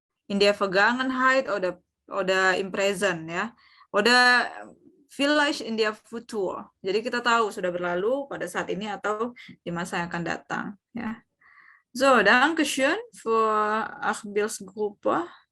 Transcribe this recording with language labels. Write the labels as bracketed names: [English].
[German] In der Vergangenheit oder im Present ya. Oder vielleicht in der Futur. [Indonesian] Jadi kita tahu sudah berlalu pada saat ini atau di masa yang akan datang ya. [German] So, Dankeschön für Akbils Gruppe.